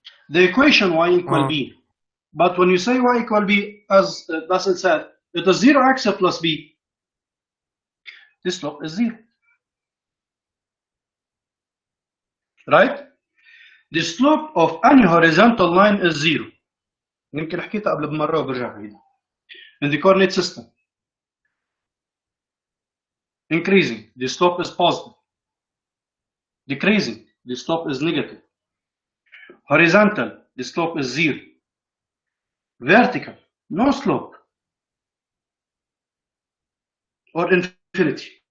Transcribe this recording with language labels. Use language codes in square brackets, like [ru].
[en] The equation y equal b. But when you say y equal b, as Basil said, it is 0x plus b. This slope is 0. Right? The slope of any horizontal line is 0. [ar] يمكن حكيتها قبل بمرة وبرجع بعيدها. [en] In the coordinate system, increasing, the slope is positive. Decreasing, the slope is negative. Horizontal, the slope is 0. vertical, no slope or infinity.